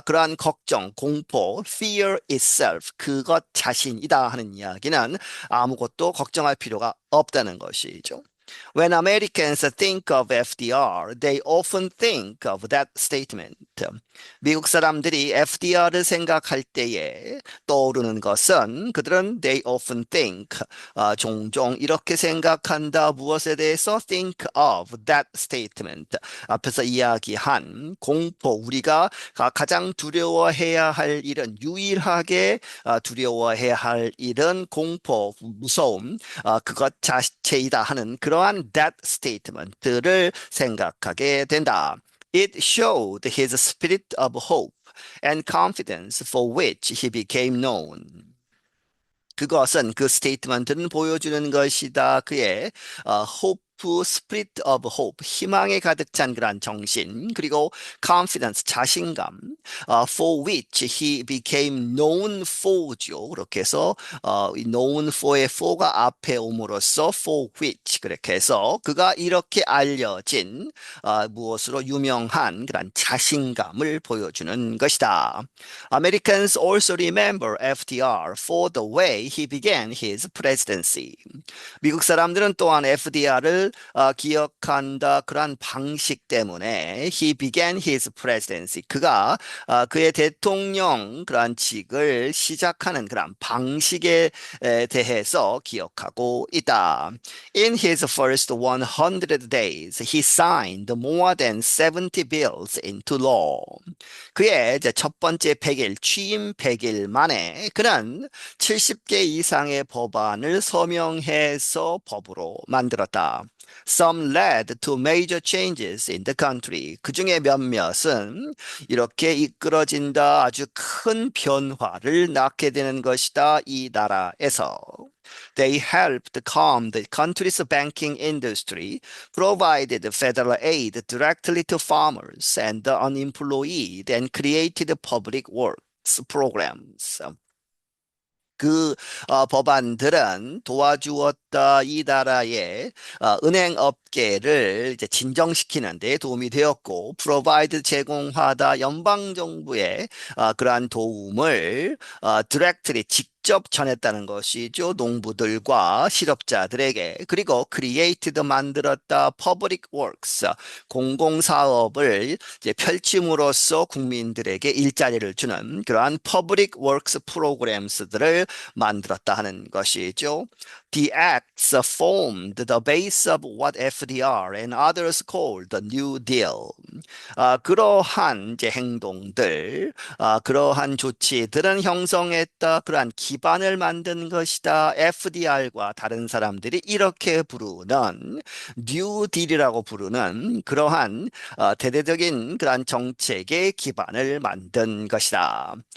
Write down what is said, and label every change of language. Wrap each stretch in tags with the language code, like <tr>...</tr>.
<ko>그러한 걱정, 공포,</ko> <en>fear itself,</en> <ko>그것 자신이다 하는 이야기는 아무것도 걱정할 필요가 없다는 것이죠.</ko> <en>When Americans think of FDR, they often think of that statement.</en> <ko>미국 사람들이 FDR을 생각할 때에 떠오르는 것은 그들은</ko> <en>they often think,</en> <ko>종종 이렇게 생각한다. 무엇에 대해서</ko> <en>think of that statement.</en> <ko>앞에서 이야기한 공포, 우리가 가장 두려워해야 할 일은 유일하게 두려워해야 할 일은 공포, 무서움, 그것 자체이다 하는 그러한</ko> <en>that statement</en> <ko>를 생각하게 된다.</ko> <en>It showed his spirit of hope and confidence for which he became known.</en> <ko>그것은 그 스테이트먼트는 보여주는 것이다. 그의 hope</ko> <en>spirit of hope,</en> <ko>희망에 가득 찬 그런 정신,</ko> <en>그리고 confidence, 자신감, for which he became known for죠.</en> <ko>그렇게 해서 이 known for의 for가 앞에 옴으로써</ko> <en>for which</en> <ko>그렇게 해서 그가 이렇게 알려진 무엇으로 유명한 그런 자신감을 보여주는 것이다.</ko> <en>Americans also remember FDR for the way he began his presidency.</en> <ko>미국 사람들은 또한 FDR을 기억한다 그러한 방식 때문에</ko> <en>he began his presidency.</en> <ko>그가 그의 대통령 그러한 직을 시작하는 그러한 방식에 대해서 기억하고 있다.</ko> <en>In his first 100 days, he signed more than 70 bills into law.</en> <ko>그의 이제 첫 번째 100일, 취임 100일 만에 그는 70개 이상의 법안을 서명해서 법으로 만들었다.</ko> <en>Some led to major changes in the country.</en> <ko>그 중에 몇몇은 이렇게 이끌어진다 아주 큰 변화를 낳게 되는 것이다. 이 나라에서.</ko> <en>They helped calm the country's banking industry, provided federal aid directly to farmers and the unemployed, and created public works programs.</en> <ko>그 법안들은 도와주었다 이 나라의 은행 업계를 이제 진정시키는 데 도움이 되었고, provide 제공하다 연방 정부의 그러한 도움을</ko> <en>directly</en> <ko>직접 전했다는 것이죠. 농부들과 실업자들에게. 그리고 created 만들었다</ko> <en>public works</en> <ko>공공사업을 이제 펼침으로써 국민들에게 일자리를 주는 그러한 public works 프로그램스들을 만들었다 하는 것이죠.</ko> <en>The acts formed the base of what FDR and others called the New Deal.</en> <ko>그러한 이제 행동들, 그러한 조치들은 형성했다. 그러한 기반을 만든 것이다. FDR과 다른 사람들이 이렇게 부르는 뉴 딜이라고 부르는 그러한 대대적인 그러한 정책의 기반을 만든 것이다.</ko>